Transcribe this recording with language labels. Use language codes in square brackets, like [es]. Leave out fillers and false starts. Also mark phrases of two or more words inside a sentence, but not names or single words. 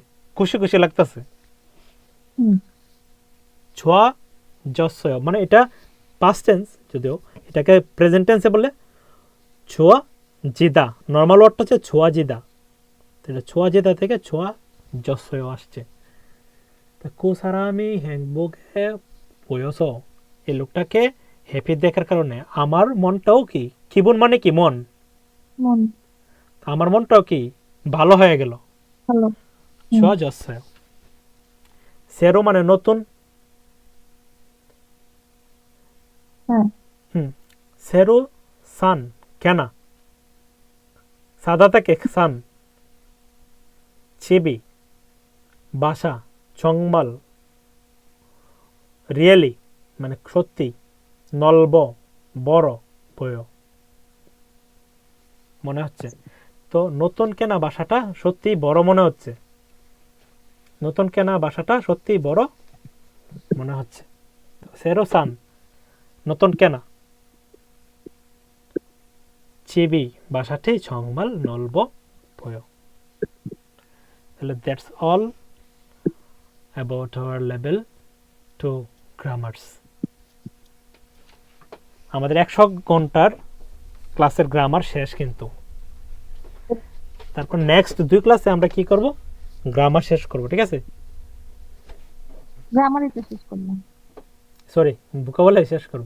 [bn] খুশি খুশি লাগতেছে। [ko] 좋아졌어 [bn] মানে এটা [en] past tense, [bn] যদিও এটাকে [en] present tense [bn] বলে [ko] 좋아지다, [bn] নর্মাল ওয়ার্ডটা হচ্ছে [ko] 좋아지다, [bn] এটা [ko] 좋아지다 [bn] থেকে [ko] 좋아졌어 [bn] আসছে। [ko] 그 사람이 행복해 보여서, [bn] এই লোকটাকে হ্যাপি দেখার কারণে আমার মনটাও কি, 기분 মানে কি? মন, আমার মনটাও কি ভালো হয়ে গেল, [ko] 좋아졌어요। [bn] 새로 মানে নতুন, [ko] 새로 산 [bn] কেনা, সাদা থেকে সান, 집이 বাসা, 정말 রিয়েলি মানে সত্যি, নলব বড়, বয় মনে হচ্ছে। তো নতুন কেনা বাসাটা সত্যি বড় মনে হচ্ছে, নতুন কেনা বাসাটা সত্যি বড় মনে হচ্ছে। [ko] 새로 산 [bn] নতুন কেনা, [ko] 집이 বাসাটি 정말 넓어 보여। [en] তাহলে that's all about our level 2 grammars। [bn] আমাদের 100 ঘন্টার ক্লাসের গ্রামার শেষ কিন্তু। তারপর নেক্সট 2 ক্লাসে আমরা কি করব, গ্রামার শেষ করব, ঠিক আছে? গ্রামারই তো শেষ করলাম। সরি, ভোকাবুলারি শেষ করব।